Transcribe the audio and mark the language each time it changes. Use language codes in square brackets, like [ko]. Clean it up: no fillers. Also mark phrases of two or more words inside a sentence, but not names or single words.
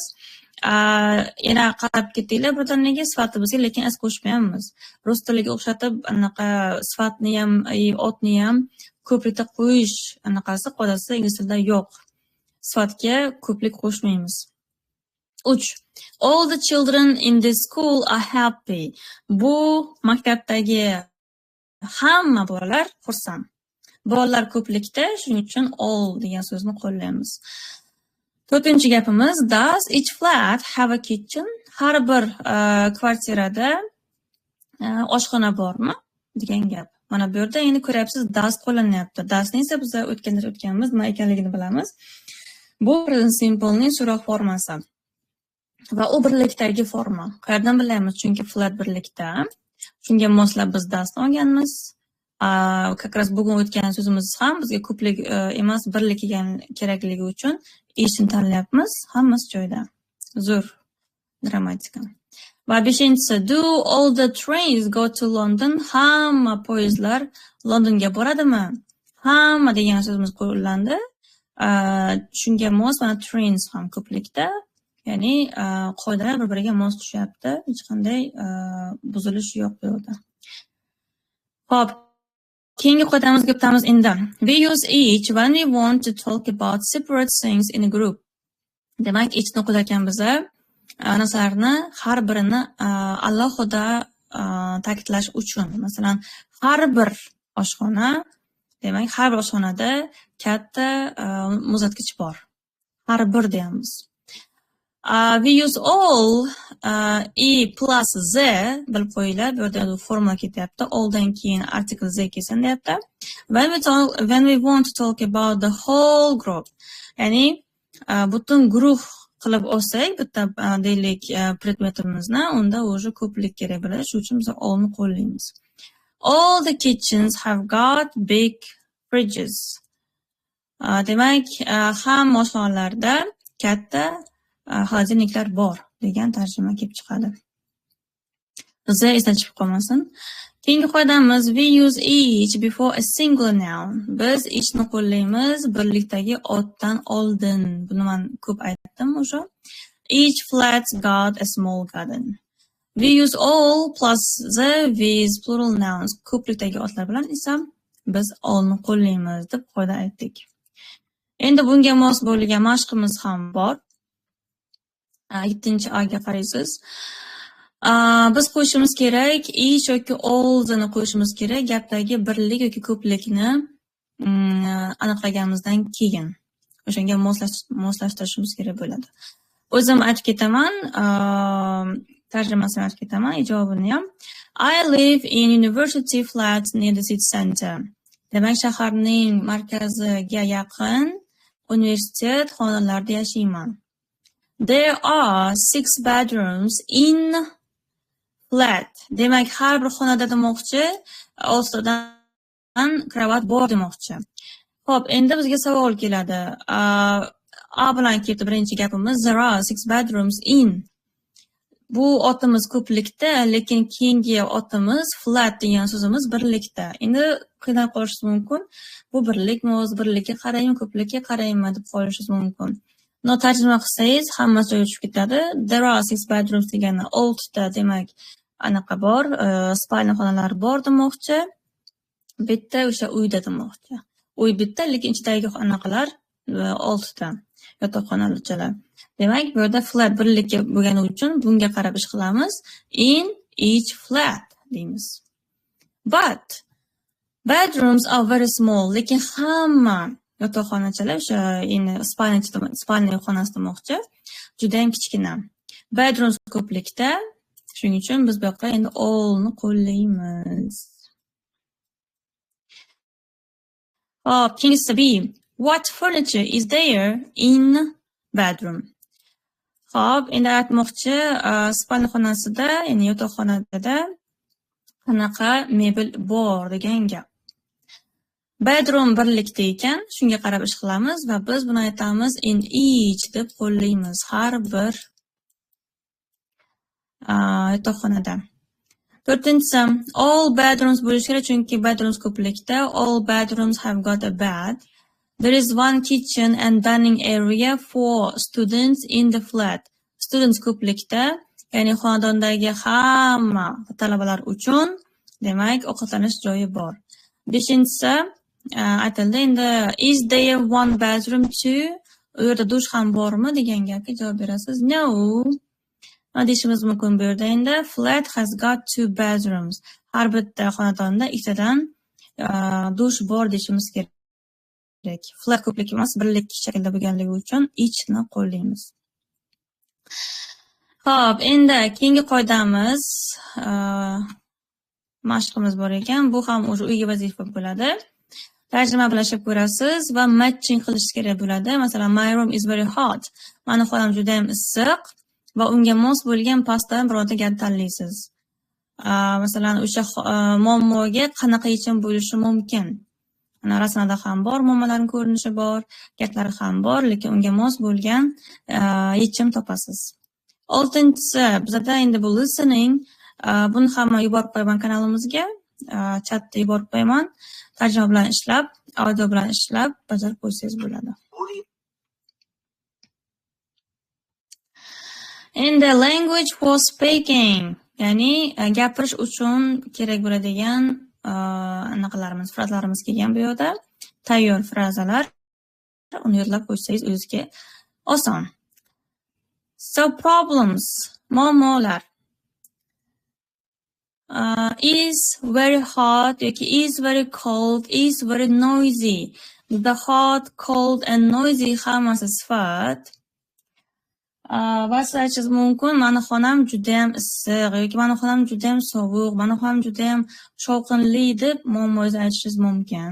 [uz] Yana qarab ketdinglar birdaniga sifatimizga, lekin as qo'shmayapmiz. Rus tiliga o'xshatib anaqa sifatni ham, otni ham ko'plikda qo'yish anaqasi qoidasi ingliz tilida yo'q. Sifatga ko'plik qo'shmaymiz. 3. [en] All the children in this school are happy. [uz] Bu maktabdagi hamma bolalar xursand. Bolalar ko'plikda, shuning uchun all degan so'zni qo'llaymiz. 4-chi gapimiz, [en] does each flat have a kitchen? [uz] Har bir kvartirada oshxona bormi degan gap. Mana bu yerda endi ko'ryapsiz, does qo'llanyapti. Doesni esa biz o'tganmiz, nima ekanligini bilamiz. Bu [en] present simplening [uz] so'roq formasi. Va u birlikdagi forma. Qayerdan bilamiz? Chunki flat birlikda. Shunga moslab biz doesni olganmiz. Kakras bugun o'tgan so'zimiz ham bizga ko'plik emas, birlik kerakligi uchun ishni tanlayapmiz. Hammasi joyida. Zo'r grammatika. Va 5-inchisi, [en] do all the trains go to London? [uz] Hamma poyezdlar Londonga boradimi? Hamma degan so'zimiz qo'llandi. Shunga mos mana trains ham ko'plikda. Ya'ni qoidalar bir-biriga mos tushyapti. Hech qanday buzilish yo'q bu yerda. Xo'p, keyingi qoidamizga o'tamiz endi. [en] We use each when we want to talk about separate things in a group. [uz] Demak, eachni qo'llayotgan biz narsalarni har birini alohida ta'kidlash uchun. Masalan, har bir oshxona, demak, har bir oshxonada katta muzlatgich bor. Har bir deyamiz. [en] We use all e plus z [uz] bilib qo'yinglar. Bu yerda formula ketyapti. Alldan keyin [en] article z [uz] kelsin deyapti. [en] When we want to talk about the whole group, [uz] ya'ni butun guruh qilib olsak, bitta deylik predmetimizni, unda o'sha ko'plik kerak bo'ladi. Shuning uchun biz allni qo'llaymiz. [en] All the kitchens have got big fridges. [uz] Demak, hamma oshxonalarda katta xolodilniklar bor degan tarjima kelib chiqadi. Z esda chiqib qolmasin. Keyingi qoidamiz, [en] we use each before a singular noun. [uz] Biz eachni qo'llaymiz birlikdagi otdan oldin. Buni men ko'p aytdim o'sha. [en] Each flat's got a small garden. We use all plus the with plural nouns. [uz] Ko'plikdagi otlar bilan esa biz allni qo'llaymiz deb qoida aytdik. Endi bunga mos bo'lgan mashqimiz ham bor. 7-oyga qaraysiz. Biz qo'shimiz kerak, each yoki all'ni qo'shimiz kerak gapdagi birlik yoki ko'plikni aniqlaganimizdan keyin. O'shanga moslashtirishimiz kerak bo'ladi. O'zim aytib ketaman, tarjimasini aytib ketaman, javobini ham. [en] I live in university flat near the city center. [uz] Demak, shaharning markaziga yaqin universitet xonalarida yashayman. [en] There are 6 bedrooms in flat. [uz] Demak, har bir xonada demoqchi, ostidan kravat bor demoqchi. Xo'p, endi bizga savol keladi. A bilan ketdi birinchi gapimiz. [en] There are 6 bedrooms in. [uz] Bu otimiz ko'plikda, lekin keyingi otimiz flat degan so'zimiz birlikda. Endi qiynalib qolishingiz mumkin. Bu birlikmi, o'z birlikka qaraymi, ko'plikka qaraymi deb qolishingiz mumkin. Tarjima qilsangiz hammasi joyiga tushib ketadi. [en] There are 6 bedrooms [uz] degani 6 ta demak anaqa bor, spalni xonalari bor demoqchi. Bitta o'sha uyda demoqchi. Uy bitta, lekin ichidagi anaqalar 6 ta yotoqxonalar. Demak, bu yerda flat birlikka bo'lgani uchun bunga qarab ish qilamiz. [en] In each flat deymiz. But bedrooms are very small. [uz] Lekin hamma yotoqxonachalar o'sha spalni xonasi demoqchi. Juda ham kichkina. Bedrooms ko'plikda. Shuning uchun biz bu yoqqa endi all'ni qo'llaymiz. Hop, keyingisi B. [en] What furniture is there in bedroom? [uz] Hop, endi aytmoqchi, spalni xonasida, ya'ni yotoqxonada qanaqa mebel bor degan gap. Bedroom birlikda ekan, shunga qarab ish qilamiz va biz buni aytamiz [en] in each [uz] deb qo'llaymiz har bir yotoqxonada. 4-inchisi, [en] all bedrooms [uz] bo'lishi kerak, chunki bedrooms ko'plikda. [en] All bedrooms have got a bed. There is one kitchen and dining area for students in the flat. [uz] Students ko'plikda, ya'ni xonadondagi hamma talabalar uchun, demak, ovqatlanish joyi bor. 5-inchisi, aytildi endi [en] is there one bedroom too? [uz] U yerda dush ham bormi degan gapga javob berasiz. No. Deyishimiz mumkin bu yerda endi [en] flat has got 2 bedrooms. [uz] Har bitta xonadonda ikkitadan dush bor deyishimiz kerak. Flat ko'plik emas, birlik shaklda bo'lganligi uchun eachni qo'llaymiz. Xo'p, endi keyingi qoidamiz mashqimiz bor ekan. Bu ham o'sha uyga vazifa bo'ladi. Tarjima bilashib ko'rasiz va matching qilish kerak bo'ladi. Masalan, my room is very hot. Meni xonam juda ham issiq va unga mos bo'lgan pastdan birorta gap tanlaysiz. Masalan, o'sha muammoga qanaqa yechim bo'lishi mumkin? Rasmda ham bor, muammolarning ko'rinishi bor, gaplari ham bor, lekin unga mos bo'lgan yechim topasiz. 6-inchisi, bizda endi bu listening, buni ham yuborib qo'yaman kanalimizga, chatda yuborib qo'yaman. Tarjima bilan ishlab, audio bilan ishlab, bajarib qo'ysangiz bo'ladi. [en] Endi language for speaking, [uz] ya'ni gapirish uchun kerak bo'ladigan anaqalarimiz, frazalarimiz kelgan bu yerda. Tayyor frazalar, uni yodlab qo'ysangiz o'zingizga oson. [en] So problems, muammolar. Is very hot yoki is very cold, is very noisy. The hot, cold and noisy [uz] hammasi sifat. Bas aytishingiz mumkin, mani xonam juda ham issiq yoki mani xonam juda ham sovuq, mani xonam juda ham shovqinli deb muammongizni aytishingiz mumkin.